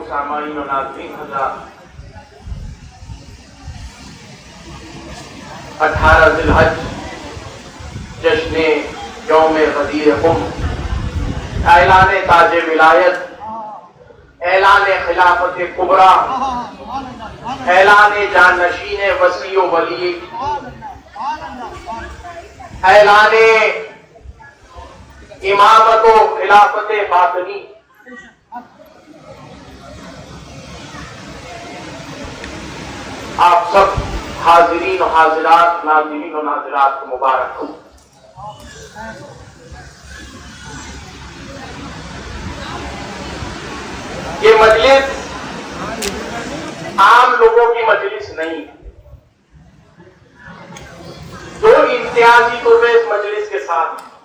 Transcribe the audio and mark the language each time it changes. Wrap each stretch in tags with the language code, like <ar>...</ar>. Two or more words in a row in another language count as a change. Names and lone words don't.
<ur>سامعین و ناظرین حضرات، 18 ذی الحج جشن یوم غدیر خم، اعلان تاج ولایت، اعلان خلافت کبریٰ، اعلان جانشین وسیع و ولی، اعلان امامت و خلافت باطنی، آپ سب حاضرین و حاضرات، ناظرین و ناظرات کو مبارک ہو۔ یہ مجلس عام لوگوں کی مجلس نہیں، دو امتیازی تحفے اس مجلس کے ساتھ۔</ur>